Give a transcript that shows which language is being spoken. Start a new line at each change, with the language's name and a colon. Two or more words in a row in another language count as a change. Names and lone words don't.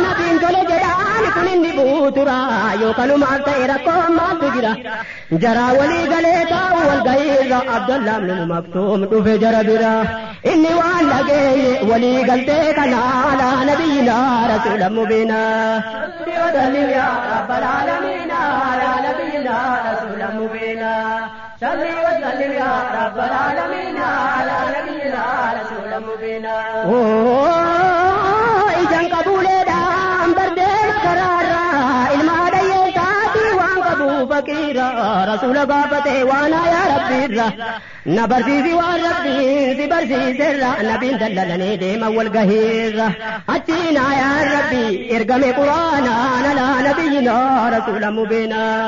Oromo: Nabiin tole jedhaan kun inni buutura. Yoo kanumaaf ta'e rakkoo maaltu jira? Jaraa walii galee taa'u wal gahii irra Abdallah ibn Maktuum dhufe jara bira. Inni waan dhageenye walii galtee kana
Arabic: على نبينا رسول مبين. صل وسلم يا رب العالمين على نبينا رسولا مبينا. صل وسلم يا رب العالمين على نبينا رسولا مبينا.
Oromo: Oo, ijaan qabuuleedhaan bardeen karaarraa ilma dhayyeen taati waan qabu faqiira rasuula gaafate waan yaa rabbiirra na barsiisi waan rabbiin si barsiiserra nabiin dallalanii deema wal gahiirra achiin yaa rabbi ergame quraanaan
Arabic: على نبينا رسول مبين.